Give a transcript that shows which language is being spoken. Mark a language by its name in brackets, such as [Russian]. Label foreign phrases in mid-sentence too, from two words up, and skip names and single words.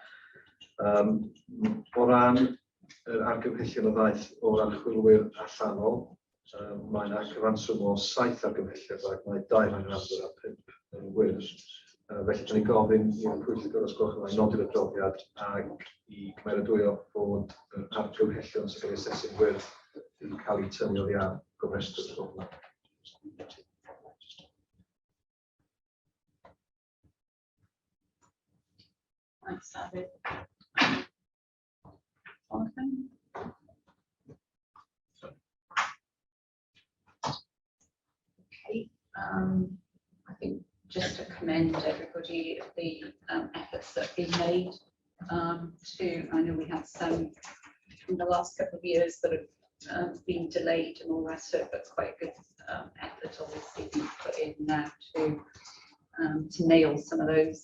[Welsh] O ran yr argymhellion o ddaeth o'r archwilwyr allanol, mae yna cyfanswm o 7 argymhelliad ac mae 2 yn amber a 5 yn wyrdd. Felly, da ni'n gofyn i'r Pwyllgor Ysgol Ffrae nodi'r adroddiad ac i cymeradwyo bod yr argymhellion sy'n cael ei asesu'n wyrdd yn cael eu tynnu oddi ar gofrestr ysgol. [English] Thanks, David. Okay, I think just to commend everybody of the efforts that have been made I know we had some in the last couple of years that have been delayed and all the rest of it, but quite a good effort obviously being put in now to nail some of those.